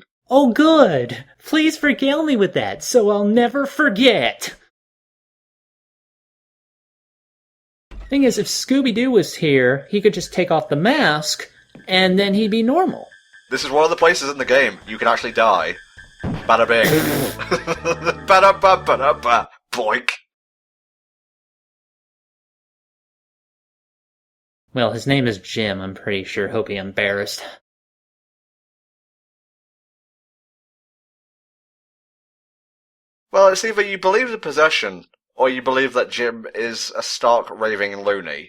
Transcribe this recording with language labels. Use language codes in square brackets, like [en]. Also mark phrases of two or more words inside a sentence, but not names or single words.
[en] Oh, good! Please regale me with that, so I'll never forget! Thing is, if Scooby-Doo was here, he could just take off the mask, and then he'd be normal. This is one of the places in the game you can actually die. Bada bing. Bada ba bada ba. Boink. Well, his name is Jim, I'm pretty sure. Hope he embarrassed. Well, it's either you believe the possession, or you believe that Jim is a stark raving loony.